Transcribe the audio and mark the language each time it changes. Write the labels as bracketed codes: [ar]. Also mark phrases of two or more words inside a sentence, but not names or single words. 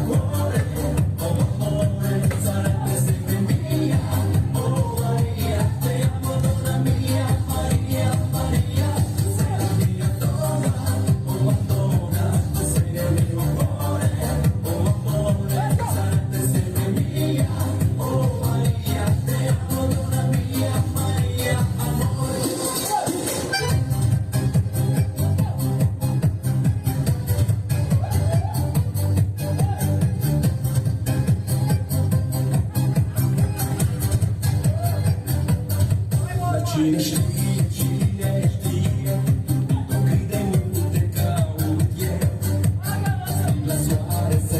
[it] cuore, oh amore, sarebbe sempre mia, oh Maria, te amo donna mia, Maria, Maria, tu sei la mia donna, oh Madonna, tu sei la mia cuore, oh amore, sarebbe sempre mia, oh Maria, te amo donna mia, Maria, amore. [ro] Cine știe, cât de multe caut eu, la soare se